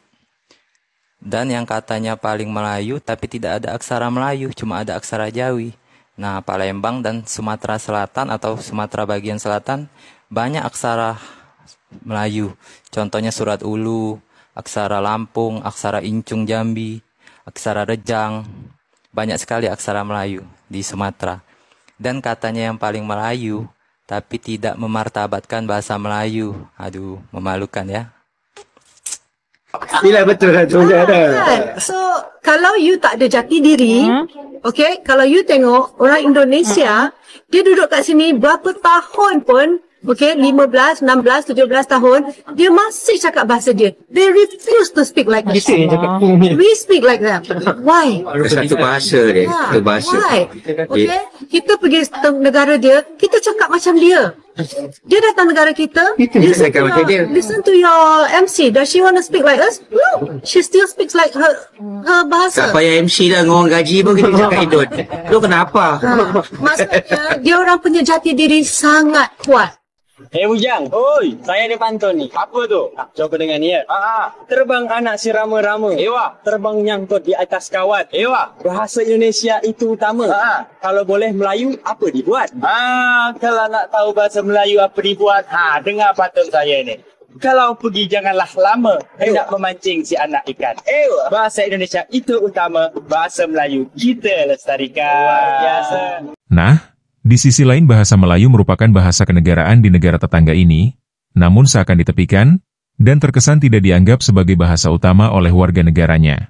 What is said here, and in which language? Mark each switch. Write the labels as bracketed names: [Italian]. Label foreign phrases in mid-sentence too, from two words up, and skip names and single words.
[Indonesian] Dan yang katanya paling Melayu, tapi tidak ada aksara Melayu, cuma ada aksara Jawi. Nah, Palembang dan Sumatera Selatan atau Sumatera bagian selatan, banyak aksara Melayu. Contohnya surat Ulu, aksara Lampung, aksara Incung Jambi, aksara Rejang. Banyak sekali aksara Melayu di Sumatera. Dan katanya yang paling Melayu, tapi tidak memartabatkan bahasa Melayu. Aduh, memalukan ya. [Malay] Bila betul lah tu ada. So, kalau you tak ada jati diri, okay, kalau you tengok orang Indonesia, dia duduk kat sini berapa tahun pun, okay, 15, 16, 17 tahun, dia masih cakap bahasa dia. [English] They refuse to speak like that. We speak like that. Why? [Malay] Satu bahasa dia. Satu bahasa. [English] Why? [Malay] Okay, kita pergi negara dia, kita cakap macam dia. Dia datang negara kita, [English] listen to your MC. Does she want to speak like us? No. She still speaks like her bahasa. [Malay] Tak payah MC dah, ngorang gaji pun kita cakap Indon. Lu kenapa? Maksudnya, dia orang punya jati diri sangat kuat. Bujang. Oi, saya ni pantun ni. Apa tu? Coba dengan ni ya. Terbang anak si rama-rama. Ewa. Terbang nyangkut di atas kawat. Ewa. Bahasa Indonesia itu utama. Kalau boleh Melayu, apa dibuat? Kalau nak tahu bahasa Melayu apa dibuat, dengar pantun saya ni. Kalau pergi janganlah lama, hendak memancing si anak ikan. Bahasa Indonesia itu utama, bahasa Melayu kita lestarikan. Luar biasa. [Indonesian] Nah, di sisi lain bahasa Melayu merupakan bahasa kenegaraan di negara tetangga ini, namun seakan ditepikan, dan terkesan tidak dianggap sebagai bahasa utama oleh warga negaranya.